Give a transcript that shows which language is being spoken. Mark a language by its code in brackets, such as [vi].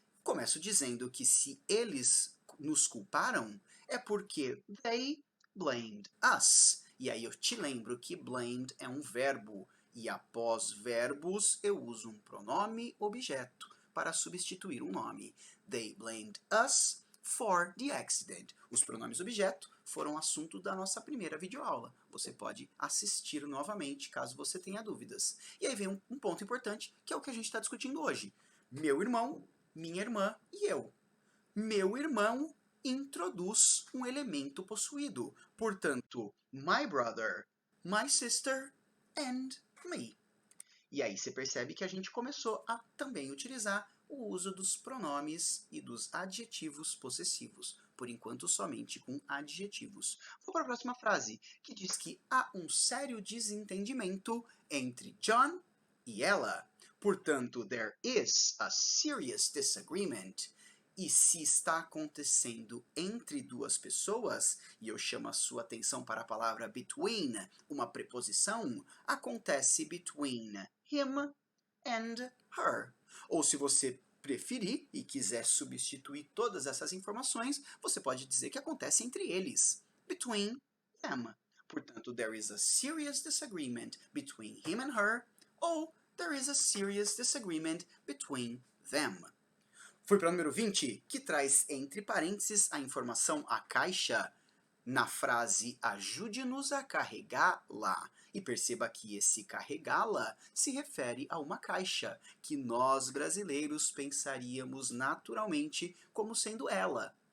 [pt] Começo dizendo que se eles nos culparam, é porque [en] they blamed us. [pt] E aí eu te lembro que blamed é um verbo, e após verbos eu uso um pronome objeto para substituir um nome. [en] They blamed us for the accident. [pt] Os pronomes objeto foram assunto da nossa primeira videoaula. Você pode assistir novamente caso você tenha dúvidas. E aí vem um ponto importante, que é o que a gente está discutindo hoje. Meu irmão, minha irmã e eu. Meu irmão introduz um elemento possuído. Portanto, [en] my brother, my sister and me. [pt] E aí você percebe que a gente começou a também utilizar o uso dos pronomes e dos adjetivos possessivos, por enquanto somente com adjetivos. Vou para a próxima frase, que diz que há um sério desentendimento entre John e ela. Portanto, [en] there is a serious disagreement. [pt] E se está acontecendo entre duas pessoas, e eu chamo a sua atenção para a palavra between, uma preposição, acontece [en] between him and her. [pt] Ou se você preferir e quiser substituir todas essas informações, você pode dizer que acontece entre eles. [en] Between them. [pt] Portanto, [en] there is a serious disagreement between him and her, [pt] ou [en] there is a serious disagreement between them. [pt] Fui para o número 20, que traz entre parênteses a informação a caixa na frase ajude-nos a carregá-la. E perceba que esse carregá-la se refere a uma caixa, que nós brasileiros pensaríamos naturalmente como sendo ela.